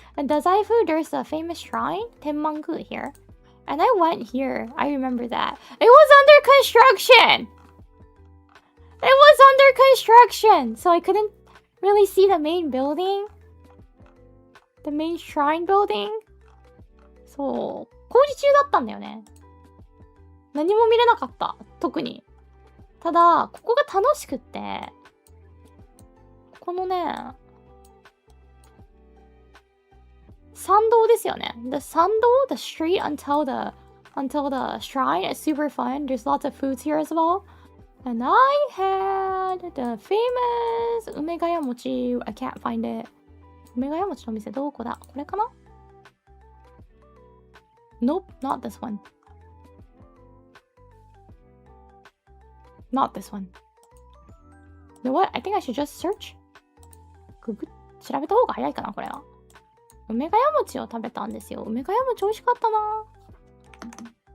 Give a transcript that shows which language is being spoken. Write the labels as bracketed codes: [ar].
[en] And Dazaifu, there's a famous shrine, Tenmangu here. And I went here. I remember that. It was under construction! It was under construction! So I couldn't really see the main building. The main shrine building? [ja] そう。工事中だったんだよね。何も見れなかった。特に。ただ、ここが楽しくって、このね、参道ですよね。 [en] The 参道, the street until the shrine is super fun. There's lots of foods here as well. And I had the famous 梅ヶ谷餅. I can't find it. [ja] 梅ヶ谷餅の店どこだ？これかな？ [en] Nope, not this one. Not this one. You know what? I think I should just search. [ja] 調べた方が早いかな、これは。梅ヶ谷餅を食べたんですよ。梅ヶ谷餅美味しかったな。